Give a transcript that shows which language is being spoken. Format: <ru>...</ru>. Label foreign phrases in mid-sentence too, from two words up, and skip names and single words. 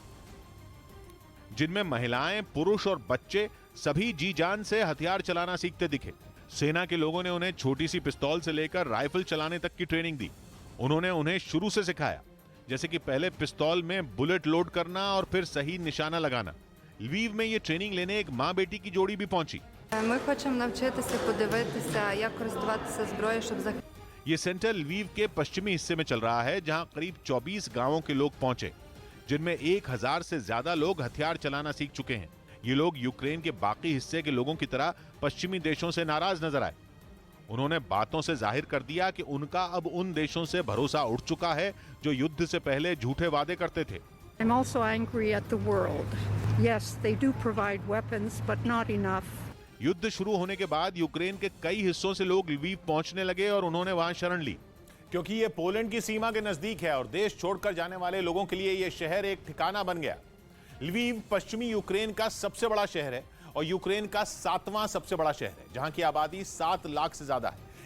<hi>जिनमें महिलाएं, पुरुष और बच्चे सभी जी जान से हथियार चलाना सीखते दिखे। सेना के लोगों ने उन्हें छोटी सी पिस्तौल से लेकर राइफल चलाने तक की ट्रेनिंग दी। उन्होंने उन्हें शुरू से सिखाया, जैसे कि पहले पिस्तौल में बुलेट लोड करना और फिर सही निशाना लगाना। लवीव में ये ट्रेनिंग लेने एक माँ बेटी की जोड़ी भी पहुंची।</hi> <uk>Ми хочемо навчитися подивитися, як користуватися зброєю, щоб захистити.</uk> <hi>ये सेंटर लवीव के पश्चिमी हिस्से में चल रहा है जहां करीब 24 गांवों के लोग पहुंचे, जिनमें 1000 से ज्यादा लोग हथियार चलाना सीख चुके हैं। ये लोग यूक्रेन के बाकी हिस्से के लोगों की तरह पश्चिमी देशों से नाराज नजर आए। उन्होंने बातों से जाहिर कर दिया कि उनका अब उन देशों से भरोसा उठ चुका है जो युद्ध से पहले झूठे वादे करते थे।</hi> <en>I'm also angry at the world. Yes, they do provide weapons, but not enough.</en> <hi>युद्ध शुरू होने के बाद यूक्रेन के कई हिस्सों से लोग लवीव पहुंचने लगे और उन्होंने वहां शरण ली, क्योंकि ये पोलैंड की सीमा के नजदीक है और देश छोड़कर जाने वाले लोगों के लिए यह शहर एक ठिकाना बन गया। लवीव पश्चिमी यूक्रेन का सबसे बड़ा शहर है और यूक्रेन का 7वां सबसे बड़ा शहर है, जहां की आबादी 7 लाख से ज्यादा है।</hi>